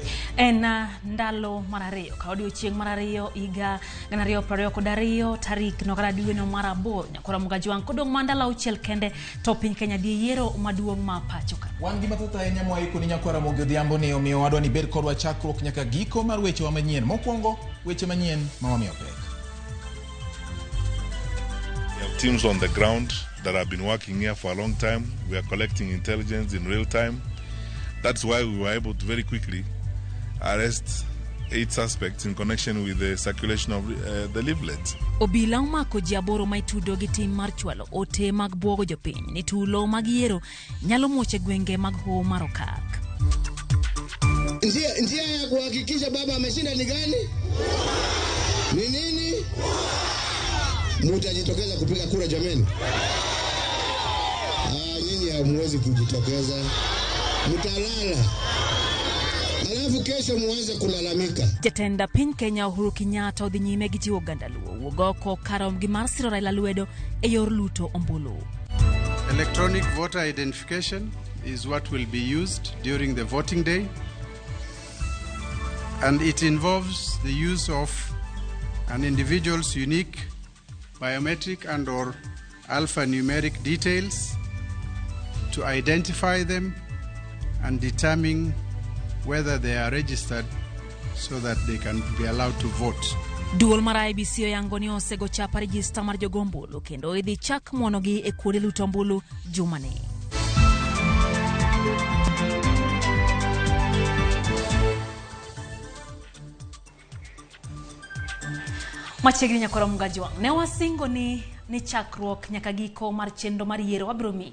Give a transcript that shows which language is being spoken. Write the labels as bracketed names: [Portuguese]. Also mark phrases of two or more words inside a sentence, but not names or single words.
[Luo (Kenya and Tanzania)] En ndalo mar ariyo ka odiochieng' mar ariyo higa 2022 tarik dwe mar 8 Ramogi kodong' mandalo auchiel kende to piny Kenya dhi yiero maduong' ma pacho ka. Wan gima thoth ahinya mwaiko ni Ramogi odhiambo ni omiyo wadwa ni bed kodwa chakruok nyaka giko mar weche wa manyien. Mokwongo weche manyien ma wamiyo pek. [English] We have teams on the ground that have been working here for a long time. We are collecting intelligence in real time. That's why we were able to very quickly arrest 8 suspects in connection with the circulation of the leaflet. [Luo (Kenya and Tanzania)] Obila umako ji aboro maitudo gi tim mar chwalo ote mag buogo jopiny ni tulo mag yiero nyalo moche gwenge mag ho mar Okak. [Swahili] Njia ya kuhakikisha baba ameshinda ni gani? Ni nini? Mutajitokeza kupiga kura jameni? Nyinyi hamwezi kujitokeza. Mutalala. Alafu kesho muanze kulalamika. [Luo (Kenya and Tanzania)] Jatenda piny Kenya Uhuru Kenyatta odhi nyime gi jiwo gandaluo wuogoko karom gi mar siro Raila lwedo e yor luto ombulu. [English] Electronic voter identification is what will be used during the voting day, and it involves the use of an individual's unique biometric and or alphanumeric details to identify them and determine whether they are registered so that they can be allowed to vote. [Luo (Kenya and Tanzania)] Duol mar IEBC oyango ni osego chapa register mar jogombulu kendo idhi chak monogi e kuonde luto ombulu jumani. Machiegni nyakora Ramogi ne wasingo ni chakruok nyaka giko mar chenro mar yiero wabiro mi.